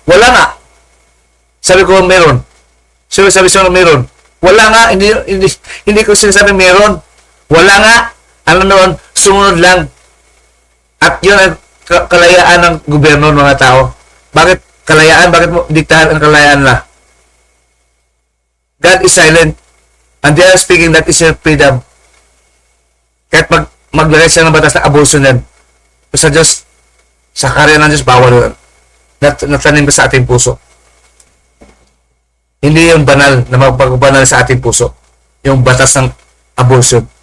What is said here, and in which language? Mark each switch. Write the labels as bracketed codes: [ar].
[tl] Wala nga. Sabi ko, meron. Sabi ko, meron. Wala nga. Hindi ko sinasabi meron. Wala nga. Ano noon, sumunod lang. At yun ang kalayaan ng gobyerno ng mga tao. Bakit kalayaan? Bakit mo diktahan ang kalayaan na? [en] God is silent. And they are speaking that is your freedom. [tl] Kahit maglagay siya ng batas na abortion yan. Sa Diyos, sa karya ng Diyos, bawal yun. Natanim ka sa ating puso. Hindi yung banal na magpagbanal sa ating puso. Yung batas ng abortion.